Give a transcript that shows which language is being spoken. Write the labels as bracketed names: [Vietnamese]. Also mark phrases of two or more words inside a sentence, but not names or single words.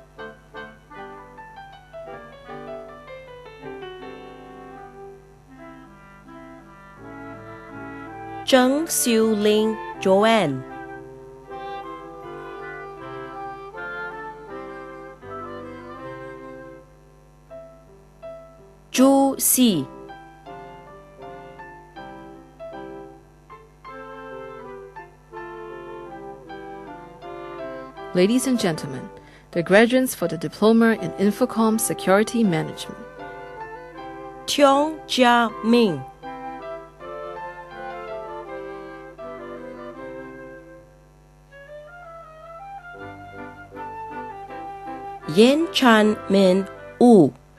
[English] Zheng Xiuling Joanne. Zhu Si. Ladies and gentlemen, the graduates for the Diploma in Infocom Security Management. Tiong Jia Ming. Yen Chan Min Wu.